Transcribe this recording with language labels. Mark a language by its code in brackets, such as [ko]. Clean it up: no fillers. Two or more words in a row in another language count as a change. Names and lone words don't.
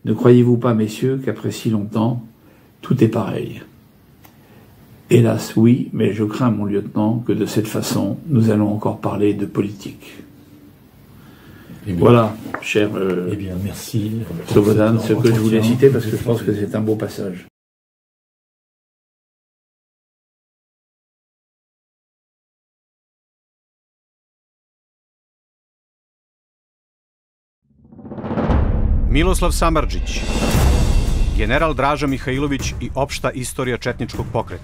[fr] Ne croyez-vous pas, messieurs, qu'après si longtemps, tout est pareil? Hélas, oui, mais je crains, mon lieutenant, que de cette façon, nous allons encore parler de politique. Eh bien, voilà, cher eh bien, merci, Slobodan, ce que je voulais citer parce que je pense que c'est un beau passage. [sr] Miloslav Samardžić, general Draža Mihajlović i opšta istorija četničkog pokreta.